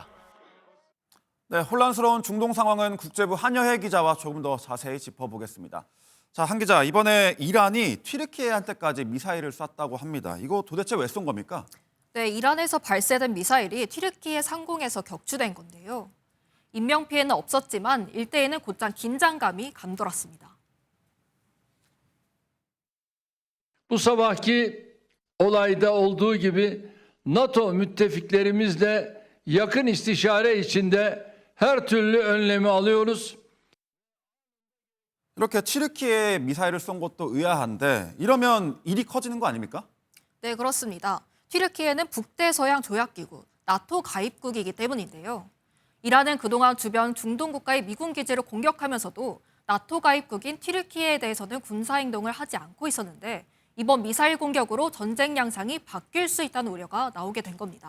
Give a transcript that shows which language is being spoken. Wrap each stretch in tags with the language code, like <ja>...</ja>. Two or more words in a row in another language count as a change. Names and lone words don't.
<ko>네, 혼란스러운 중동 상황은 국제부 한여혜 기자와 조금 더 자세히 짚어보겠습니다. 자, 한 기자, 이번에 이란이 튀르키예한테까지 미사일을 쐈다고 합니다. 이거 도대체 왜 쏜 겁니까? 네, 이란에서 발사된 미사일이 튀르키예 상공에서 격추된 건데요. 인명피해는 없었지만 일대에는 곧장 긴장감이 감돌았습니다.</ko> <tr>Bu sabahki olayda olduğu gibi NATO müttefiklerimizle yakın istişare içinde her türlü önlemi alıyoruz.</tr> <ko>이렇게 튀르키예에 미사일을 쏜 것도 의아한데 이러면 일이 커지는 거 아닙니까? 네, 그렇습니다. 튀르키예는 북대서양 조약기구, 나토 가입국이기 때문인데요. 이란은 그동안 주변 중동 국가의 미군 기지를 공격하면서도 나토 가입국인 튀르키예에 대해서는 군사행동을 하지 않고 있었는데 이번 미사일 공격으로 전쟁 양상이 바뀔 수 있다는 우려가 나오게 된 겁니다.</ko>